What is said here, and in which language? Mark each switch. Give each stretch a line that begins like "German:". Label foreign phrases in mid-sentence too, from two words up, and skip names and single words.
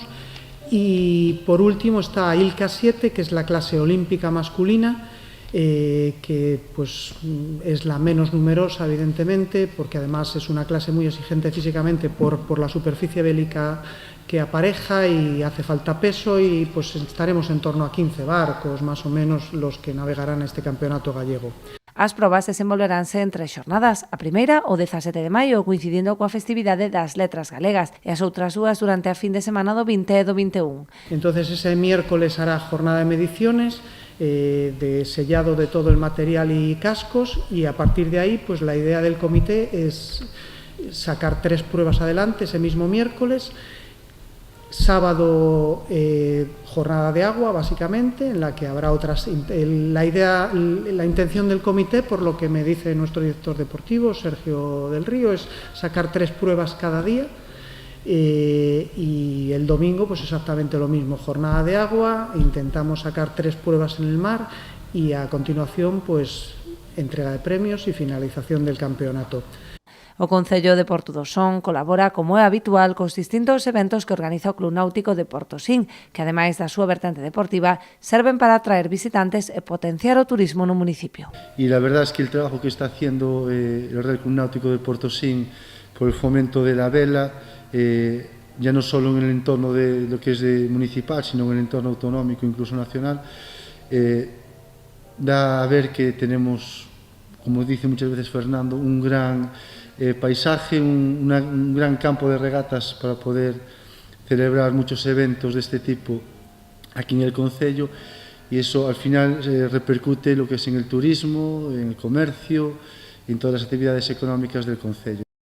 Spanish: Y por último está ILCA 7, que es la clase olímpica masculina, que pues es la menos numerosa, evidentemente, porque además es una clase muy exigente físicamente por la superficie bélica que apareja y hace falta peso, y pues estaremos en torno a 15 barcos, más o menos, los que navegarán este campeonato gallego.
Galician: As probas desenvolveranse en 3 xornadas, a primeira o 17 de maio, coincidindo coa festividade das letras galegas, e as outras dúas durante a fin de semana do 20 e do 21.
Spanish: Entonces ese miércoles hará jornada de mediciones, de sellado de todo el material y cascos, y a partir de ahí pues la idea del comité es sacar 3 pruebas adelante ese mismo miércoles. Sábado, jornada de agua, básicamente, en la que habrá otras. La intención del comité, por lo que me dice nuestro director deportivo, Sergio del Río, es sacar 3 pruebas cada día. Y el domingo, pues exactamente lo mismo, jornada de agua, intentamos sacar 3 pruebas en el mar y a continuación, pues entrega de premios y finalización del campeonato.
Galician: O Concello de Portodosón colabora, como é habitual, cos distintos eventos que organiza o Club Náutico de Portosín, que, ademais da súa vertente deportiva, serven para atraer visitantes e potenciar o turismo no municipio.
Spanish: Y la verdad es que el trabajo que está haciendo el Real Club Náutico de Portosín por el fomento de la vela, ya no solo en el entorno de lo que es municipal, sino en el entorno autonómico, incluso nacional, da a ver que tenemos, como dice muchas veces Fernando, un gran paisaje, un gran campo de regatas para poder celebrar muchos eventos de este tipo aquí en el concello, y eso al final repercute lo que es en el turismo, en el comercio y en todas las actividades económicas del concello.